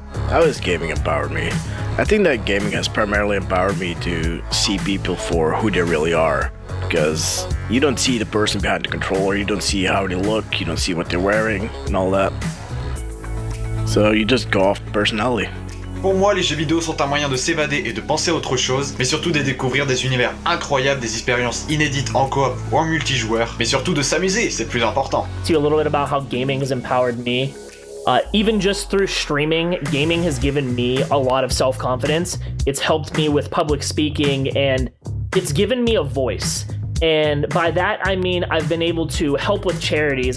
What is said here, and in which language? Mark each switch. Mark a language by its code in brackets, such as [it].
[en] How has gaming empowered me? I think that gaming has primarily empowered me to see people for who they really are. Because you don't see the person behind the controller, you don't see how they look, you don't see what they're wearing and all that. So you just go off personality. [fr] Pour moi, les jeux vidéo sont un moyen de s'évader et de penser à autre chose, mais surtout de découvrir des univers incroyables, des expériences inédites en coop ou en multijoueur, mais surtout de s'amuser, c'est le plus important. [en] See a little bit about how gaming has empowered me. Even just through streaming, gaming has given me a lot of self-confidence. It's helped me with public speaking, and it's given me a voice. And by that, I mean I've been able to help with charities.